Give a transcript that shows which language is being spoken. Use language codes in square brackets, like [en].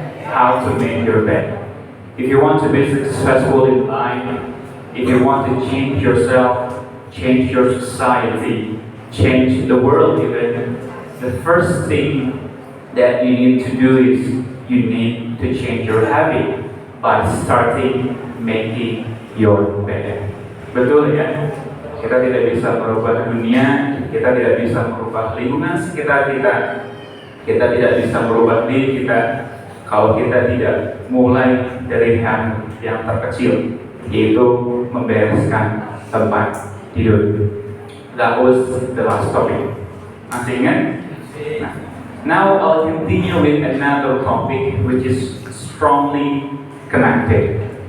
[en] How to make your bed. If you want to be successful in life, if you want to change yourself, change your society, change the world even, the first thing that you need to do is you need to change your habit by starting making your bed. [id] Betul ya? Kita tidak bisa merubah dunia, kita tidak bisa merubah lingkungan sekitar kita, kita tidak bisa merubah diri kita kalau kita tidak mulai dari hal yang terkecil, yaitu membereskan tempat tidur. [en] That was the last topic. [id] Masih ingat? [en] Now I'll continue with another topic which is strongly connected.